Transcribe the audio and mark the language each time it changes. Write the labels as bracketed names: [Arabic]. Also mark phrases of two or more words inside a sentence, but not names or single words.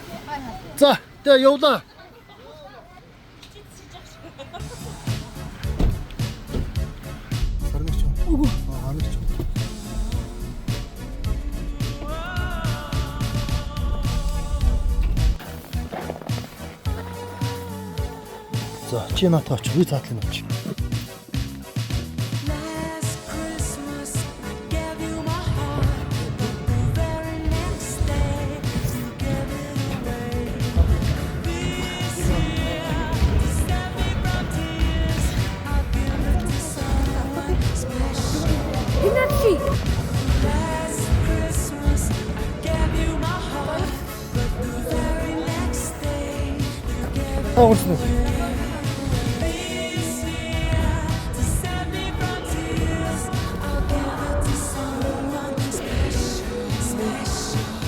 [Mongolian] За, тэгээ явлаа. Гарнагч. Үгүй. Гарнагч. За, чи натаач, би цаатлын авч. [English] Last Christmas, I gave you my heart. The very next day, you gave it away. This year, to save me from tears, I'll give it to someone special. Last Christmas, I gave you my heart, but the very next day, you gave it [Mongolian] Таарсан уу? [English] this year. To save me from tears, I'll give it to someone special, special.